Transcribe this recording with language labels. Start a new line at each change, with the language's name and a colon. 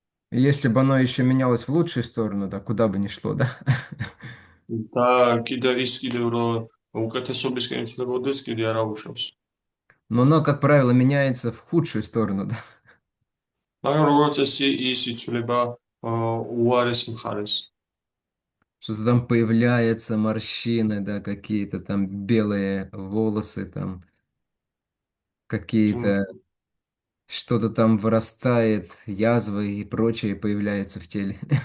Russian: Если бы оно еще менялось в лучшую сторону, да, куда бы ни шло, да?
Georgian: და კიდევ რომ უკეთესობისკენ იცვლებოდეს, კიდე არ აუშავს.
Russian: Но оно, как правило, меняется в худшую сторону, да?
Georgian: მაგრამ როგორც ის იცვლება უარეს მხარეს.
Russian: Что-то там появляются морщины, да, какие-то там белые волосы, там какие-то, что-то там вырастает, язвы и прочее появляется в теле.